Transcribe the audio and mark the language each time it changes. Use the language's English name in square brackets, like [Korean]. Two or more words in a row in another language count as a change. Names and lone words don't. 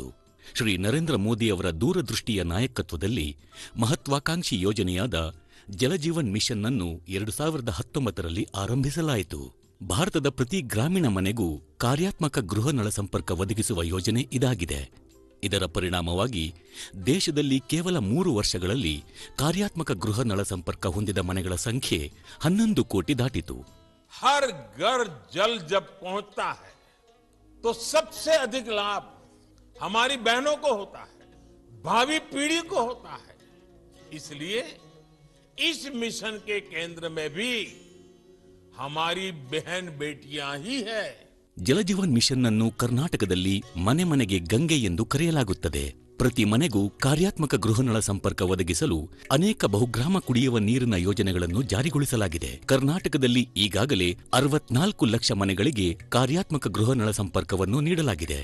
[Kannada] ಶ್ರೀ ನರೇಂದ್ರ ಮೋದಿಯವರ ದೂರದೃಷ್ಟಿಯ ನಾಯಕತ್ವದಲ್ಲಿ ಮಹತ್ವಾಕಾಂಕ್ಷಿ ಯೋಜನೆಯಾದ ಜಲಜೀವನ್ ಮಿಷನ್ ಅನ್ನು 2019ರಲ್ಲಿ ಆರಂಭಿಸಲಾಯಿತು. ಭಾರತದ ಪ್ರತಿ ಗ್ರಾಮೀಣ ಮನೆಗೂ ಕಾರ್ಯಾತ್ಮಕ ಗೃಹ ನಳಸಂಪರ್ಕ ಒದಗಿಸುವ ಯೋಜನೆ ಇದಾಗಿದೆ. ಇದರ ಪರಿಣಾಮವಾಗಿ ದೇಶದಲ್ಲಿ ಕೇವಲ 3 ವರ್ಷಗಳಲ್ಲಿ ಕಾರ್ಯಾತ್ಮಕ ಗೃಹ ನಳ ಸಂಪರ್ಕ ಹೊಂದಿದ ಮನೆಗಳ ಸಂಖ್ಯೆ 11 ಕೋಟಿ ದಾಟಿತು. [Hindi] हर घर जल जब पहुंचता है तो सबसे अधिक लाभ हमारी बहनों को होता है, भावी पीढ़ी को होता है। इसलिए इस मिशन के केंद्र में भी हमारी बहन बेटियां ही है। [Kannada] ಜಲಜೀವನ್ ಮಿಷನ್ ಅನ್ನು ಕರ್ನಾಟಕದಲ್ಲಿ ಮನೆ ಮನೆಗೆ ಗಂಗೆ ಎಂದು ಕರೆಯಲಾಗುತ್ತದೆ. ಪ್ರತಿ ಮನೆಗೂ ಕಾರ್ಯಾತ್ಮಕ ಗೃಹನಳ ಸಂಪರ್ಕ ಒದಗಿಸಲು ಅನೇಕ ಬಹುಗ್ರಾಮ ಕುಡಿಯುವ ನೀರಿನ ಯೋಜನೆಗಳನ್ನು ಜಾರಿಗೊಳಿಸಲಾಗಿದೆ. ಕರ್ನಾಟಕದಲ್ಲಿ ಈಗಾಗಲೇ 64 ಲಕ್ಷ ಮನೆಗಳಿಗೆ ಕಾರ್ಯಾತ್ಮಕ ಗೃಹನಳ ಸಂಪರ್ಕವನ್ನು ನೀಡಲಾಗಿದೆ.